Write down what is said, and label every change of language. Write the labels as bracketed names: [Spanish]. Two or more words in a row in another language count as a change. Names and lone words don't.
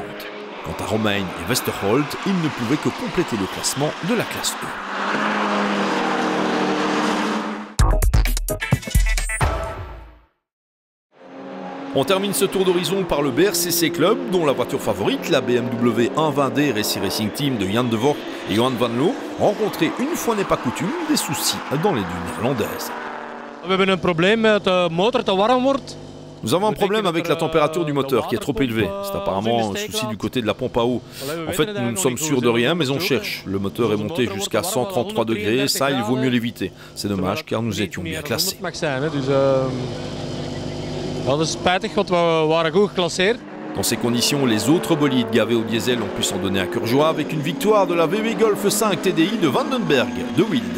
[French] Quant à Romain et Westerholt, ils ne pouvaient que compléter le classement de la classe E. On termine ce tour d'horizon par le BRCC Club, dont la voiture favorite, la BMW 120D Racing Racing Team de Jan de Voort et Johan van Loo, rencontrait une fois n'est pas coutume des soucis dans les dunes néerlandaises. [Dutch] We hebben een probleem met de motor te warm wordt. [French] Nous avons un problème avec la température du moteur qui est trop élevée. C'est apparemment un souci du côté de la pompe à eau. En fait, nous ne sommes sûrs de rien, mais on cherche. Le moteur est monté jusqu'à 133 degrés, ça il vaut mieux l'éviter. C'est dommage car nous étions bien classés. Dans ces conditions, les autres bolides gavés au diesel ont pu s'en donner à cœur joie avec une victoire de la VW Golf 5 TDI de Vandenberg de Wild.